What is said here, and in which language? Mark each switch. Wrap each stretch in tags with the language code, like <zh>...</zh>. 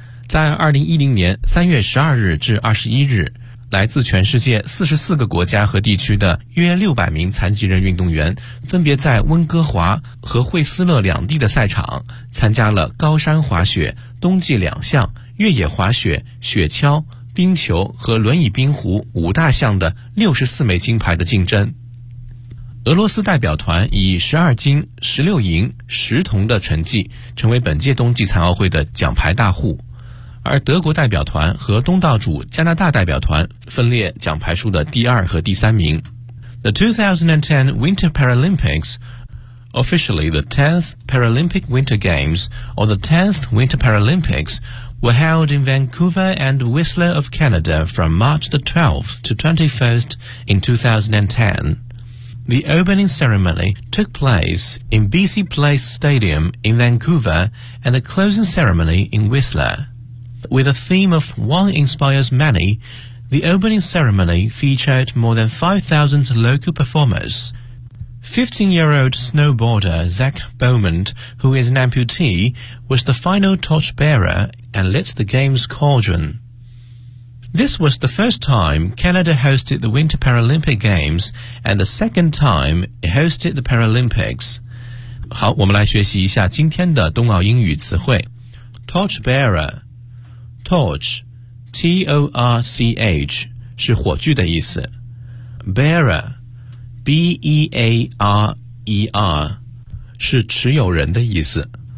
<zh>在2010年3月12日至21日，来自全世界44个国家和地区的约600名残疾人运动员分别在温哥华和惠斯勒两地的赛场参加了高山滑雪、冬季两项、越野滑雪、雪橇、冰球和轮椅冰壶五大项的64枚金牌的竞争。俄罗斯代表团以12金、16银、10铜的成绩成为本届冬季残奥会的奖牌大户，而德国代表团和东道主加拿大代表团分列奖牌数的第二和第三名。</zh> <en>The 2010 Winter Paralympics, officially the 10th Paralympic Winter Games or the 10th Winter Paralympics, were held in Vancouver and Whistler of Canada from March the 12th to 21st in 2010. The opening ceremony took place in BC Place Stadium in Vancouver and the closing ceremony in Whistler. With a theme of One Inspires Many, the opening ceremony featured more than 5,000 local performers. 15-year-old snowboarder Zach Beaumont, who is an amputee, was the final torchbearer and lit the game's cauldron. This was the first time Canada hosted the Winter Paralympic Games and the second time it hosted the Paralympics.</en> <zh>好，我们来学习一下今天的冬奥英语词汇。 Torchbearer. Torch, T-O-R-C-H, 是火炬的意思。 Bearer, B-E-A-R-E-R, 是持有人的意思。</zh>